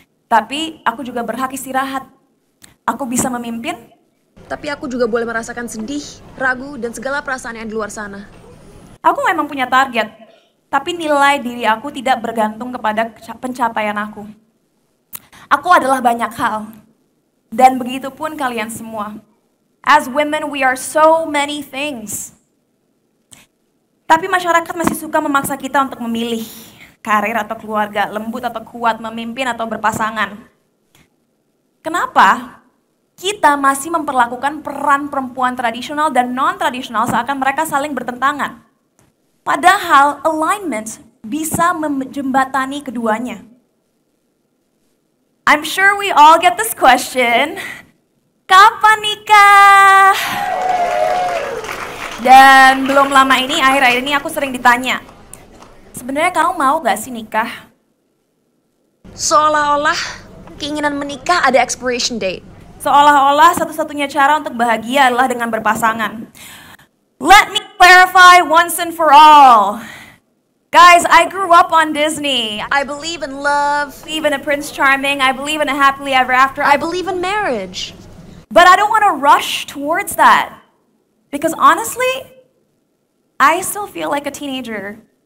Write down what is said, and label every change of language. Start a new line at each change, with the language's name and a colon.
Indonesian: Tapi aku juga berhak istirahat. Aku bisa memimpin. Tapi aku juga boleh merasakan sedih, ragu, dan segala perasaan yang di luar sana. Aku memang punya target. Tapi nilai diri aku tidak bergantung kepada pencapaian aku. Aku adalah banyak hal. Dan begitu pun kalian semua.
English: As women, we are so many things.
Indonesian: Tapi masyarakat masih suka memaksa kita untuk memilih. Karir atau keluarga, lembut atau kuat, memimpin atau berpasangan. Kenapa? kita masih memperlakukan peran perempuan tradisional dan non-tradisional seakan mereka saling bertentangan. Padahal alignment bisa menjembatani keduanya.
English: I'm sure we all get this question.
Indonesian: Kapan nikah? Dan belum lama ini, akhir-akhir ini aku sering ditanya, sebenarnya kamu mau gak sih nikah? Seolah-olah keinginan menikah ada expiration date. Seolah-olah satu-satunya cara untuk bahagia adalah dengan berpasangan.
English: Let me clarify once and for all. Guys, I grew up on Disney. I believe in love. I believe in a Prince Charming. I believe in a happily ever after. I believe in marriage. But I don't want to rush towards that. Because honestly, I still feel like a teenager.